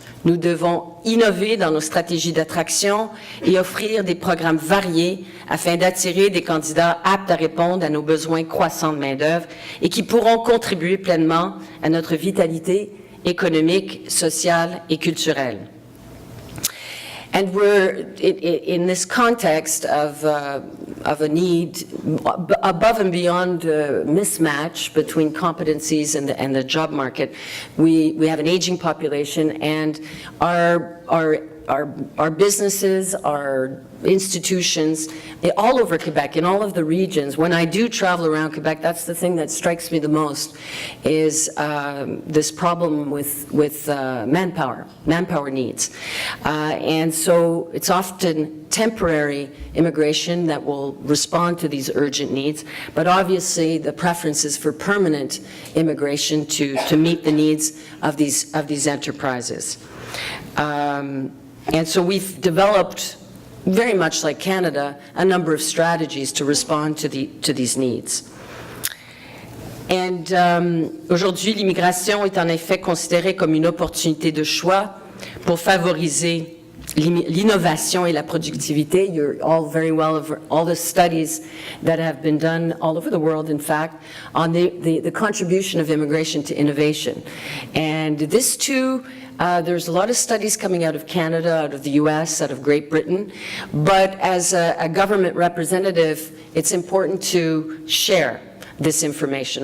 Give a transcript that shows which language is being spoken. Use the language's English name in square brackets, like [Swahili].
[French] Nous devons innover dans nos stratégies d'attraction et offrir des programmes variés afin d'attirer des candidats aptes à répondre à nos besoins croissants de main-d'œuvre et qui pourront contribuer pleinement à notre vitalité économique, sociale et culturelle. [English] And we're in this context of a need above and beyond mismatch between competencies and the job market. We have an aging population, and our businesses, our institutions, all over Quebec, in all of the regions. When I do travel around Quebec, that's the thing that strikes me the most, is this problem with manpower needs. And so it's often temporary immigration that will respond to these urgent needs, but obviously the preference is for permanent immigration to meet the needs of these enterprises. And so we've developed, very much like Canada, a number of strategies to respond to these needs. [French] And aujourd'hui, l'immigration est en effet considérée comme une opportunité de choix pour favoriser l'innovation et la productivité. [English] You're all very well over all the studies that have been done all over the world, in fact, on the contribution of immigration to innovation. And this too, there's a lot of studies coming out of Canada, out of the US, out of Great Britain, but as a government representative, it's important to share this information.